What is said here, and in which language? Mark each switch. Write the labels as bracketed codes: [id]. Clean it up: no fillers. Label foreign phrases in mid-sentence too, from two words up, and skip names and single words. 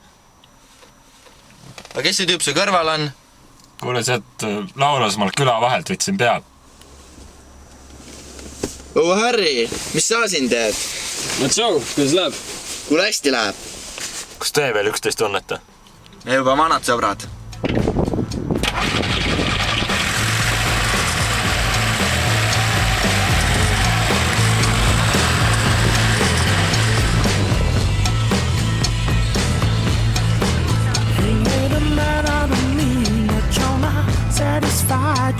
[et] Aga kes see tüüp su kõrval on? Kuule, sealt Laulasmaalt küla vahelt võtsin pead. oh Harry, mis sa siin teed? no tšau, kuidas läheb? Kuule hästi läheb. kas te veel üksteist tunnete? Me juba vanad sõbrad. [en] You made a man out of me, but you're not satisfied.